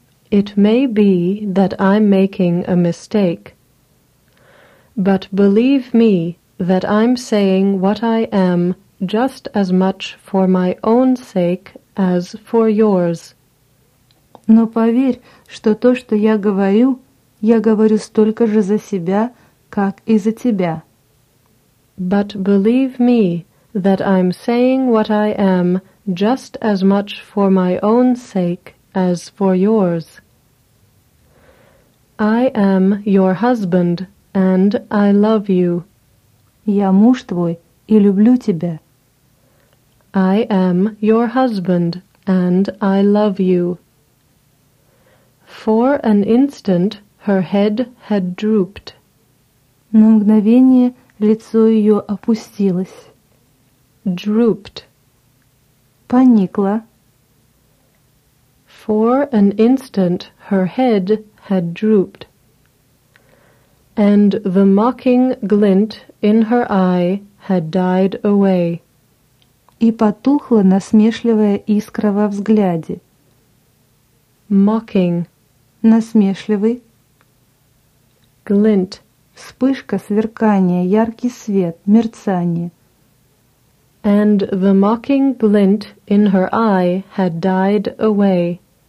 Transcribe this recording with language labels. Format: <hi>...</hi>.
<en>It may be that I'm making a mistake. But believe me that I'm saying what I am just as much for my own sake as for yours.</en> <ru>Но поверь, что то, что я говорю столько же за себя, как и за тебя.</ru> <en>But believe me that I'm saying what I am just as much for my own sake as for yours. I am your husband, and I love you.</en> <ru>Я муж твой и люблю тебя.</ru> <en>I am your husband, and I love you. For an instant, her head had drooped.</en> <ru>На мгновение лицо ее опустилось.</ru> <en>Drooped.</en> <ru>Поникло.</ru> <en>For an instant, her head had drooped. And the mocking glint in her eye had died away.</en> <ru>И потухла насмешливая искра во взгляде.</ru> <en>Mocking.</en> <ru>Насмешливый.</ru> <en>Glint.</en> <ru>Вспышка, сверкание, яркий свет, мерцание.</ru> <en>And the mocking glint in her eye had died away.</en>